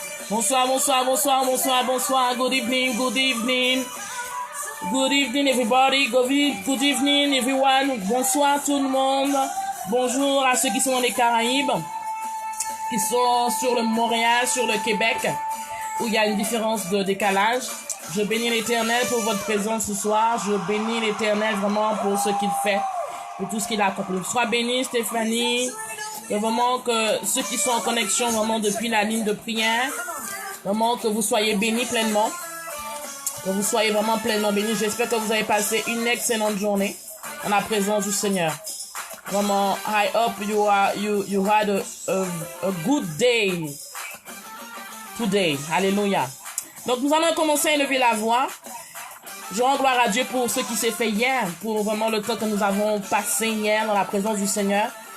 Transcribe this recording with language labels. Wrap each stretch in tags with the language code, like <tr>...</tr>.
<fr>Bonsoir, bonsoir, bonsoir, bonsoir, bonsoir.</fr> <en>Good evening, good evening. Good evening, everybody. Good evening, everyone.</en> <fr>Bonsoir, tout le monde. Bonjour à ceux qui sont dans les Caraïbes, qui sont sur le Montréal, sur le Québec, où il y a une différence de décalage. Je bénis l'Éternel pour votre présence ce soir. Je bénis l'Éternel vraiment pour ce qu'il fait, pour tout ce qu'il a accompli. Sois béni, Stéphanie. Et vraiment que ceux qui sont en connexion vraiment depuis la ligne de prière, vraiment que vous soyez bénis pleinement, que vous soyez vraiment pleinement bénis. J'espère que vous avez passé une excellente journée en la présence du Seigneur.</fr> <en>Vraiment, I hope you had a good day today.</en> <fr>Alléluia. Donc nous allons commencer à élever la voix. Je rends gloire à Dieu pour ce qui s'est fait hier, pour vraiment le temps que nous avons passé hier dans la présence du Seigneur.</fr>